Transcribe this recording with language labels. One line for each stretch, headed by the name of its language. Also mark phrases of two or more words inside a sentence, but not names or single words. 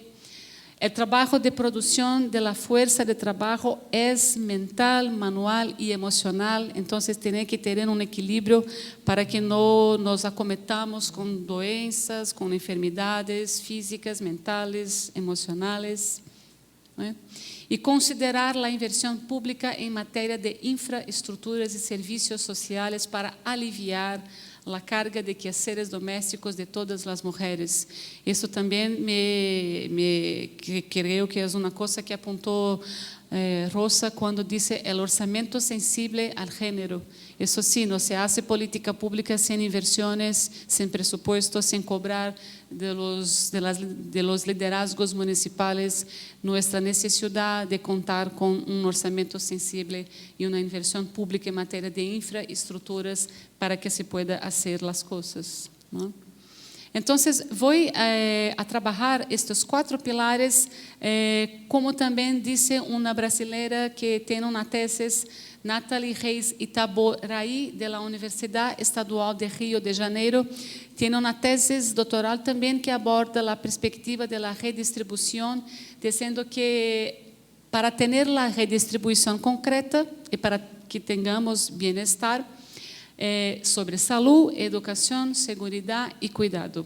Spanish: El trabajo de producción de la fuerza de trabajo es mental, manual y emocional, entonces tiene que tener un equilibrio para que no nos acometamos con doenças, con enfermedades físicas, mentales, emocionales, ¿no? Y considerar la inversión pública en materia de infraestructuras y servicios sociales para aliviar a carga de quehaceres domésticos de
Portuguese: todas as mulheres. Isso também creio que é uma coisa que apontou Rosa quando disse o orçamento sensível ao gênero. Isso sim, não se hace política pública sem inversões, sem presupuesto, sem cobrar de los liderazgos municipais nossa necessidade de contar com um orçamento sensível e uma inversão pública em matéria de infraestruturas para que
Spanish: se pueda hacer
Portuguese: as coisas,
Spanish: ¿no? Entonces, voy a trabajar estos 4 pilares, como también dice una brasileira que tiene una tesis, Nathalie Reis Itaboraí, de la Universidad Estadual de Rio de Janeiro, tiene una tesis doctoral también que aborda la perspectiva de la redistribución, diciendo que para tener la redistribución concreta y para que tengamos bienestar, sobre salud, educación, seguridad y cuidado.